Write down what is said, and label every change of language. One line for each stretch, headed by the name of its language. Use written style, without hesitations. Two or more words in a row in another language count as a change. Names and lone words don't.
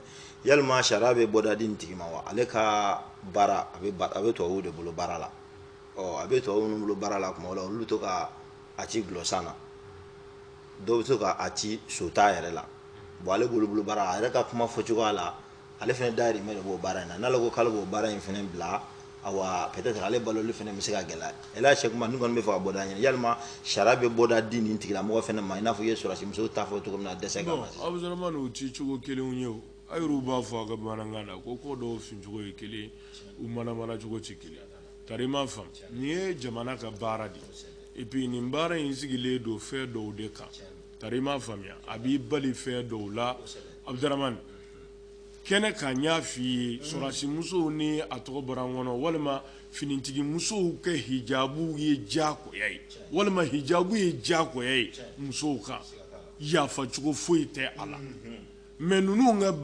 Bambara: yalima sariya bɛ bɔda di nin tigi ma wa ale ka baara a bɛ tubabuw de bolo baara la a bɛ tubabuw minnu bolo baara la tuma la olu bɛ to ka a ci gulɔsan na dɔw bɛ to ka a ci sota yɛrɛ la bon ale bolo baara a yɛrɛ ka kuma fɔcogoya la ale fana dayirimɛ de b'o baara in na n'ale ko k'ale b'o baara in fana bila awa peut-être ale baloli fana bɛ se ka gɛlɛya Elhaji Seku Umaru nin kɔni bɛ fɛ ka bɔda ɲini yalima sariya bɛ bɔda di nin tigilamɔgɔ fana ma i n'a fɔ i ye sɔrɔdasi musow ta fɔ cogo min na dɛsɛ kama sisan Abdramane o ti cogo kelenw ye o ayiru b'a fɔ a ka bamanankan na ko ko dɔw fincogo ye kelen u mana cogo ti kelen tari ma faamu nin ye jamana ka baara de
French: et puis
Bambara: nin baara in sigilen don fɛn dɔw de kan tari ma faamuya a b'i bali fɛn dɔw la Abdramane kɛnɛ ka n y'a f'i ye sɔrɔdasi musow ni a tɔgɔ bɔra n kɔnɔ walima finitigi musow ka hijabu ye diyagoya ye walima hijabu ye diyagoya ye musow kan yafa cogo foyi tɛ a la mais ninnu ka